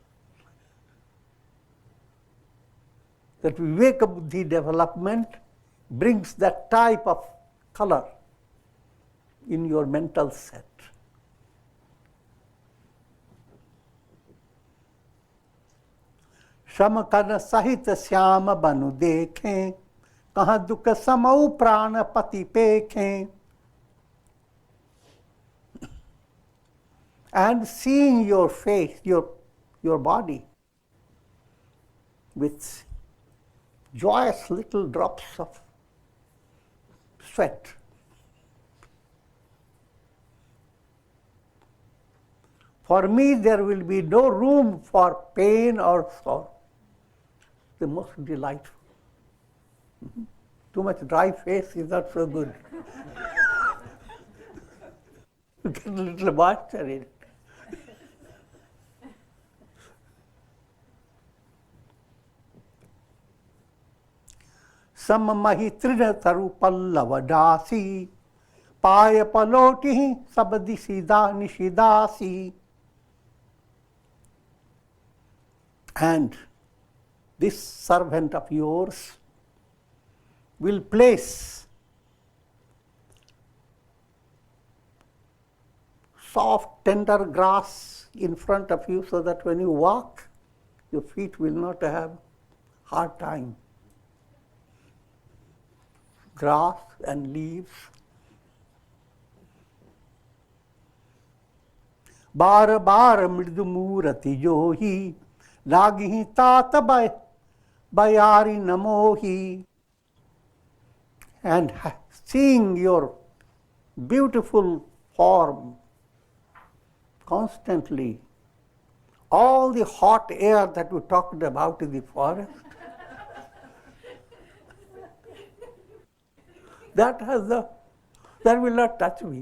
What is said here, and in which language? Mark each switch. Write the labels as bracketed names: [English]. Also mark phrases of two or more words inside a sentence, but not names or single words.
[English] That [Sanskrit] विवेक बुद्धि [English] development brings that type of color in your mental set. [Awadhi] श्रम कन सहित स्याम तनु देखें, कहँ दुख समउ प्रान पति पेखें. [English] And seeing your face, your body, with joyous little drops of sweat. For me, there will be no room for pain or sorrow. The most delightful. Too much dry face is not so good. You get a little moisture in it. [Awadhi] सम महि तृन तरु पल्लव डासी, पाय पलोटिहि सब निसि दासी. [English] And this servant of yours will place soft, tender grass in front of you so that when you walk, your feet will not have hard time. Grass and leaves. [Awadhi] बार बार मृदु मूरति जोही, लागिहि तात बयारि न मोही. [English] And seeing your beautiful form constantly, all the hot air that we talked about in the forest, that will not touch me.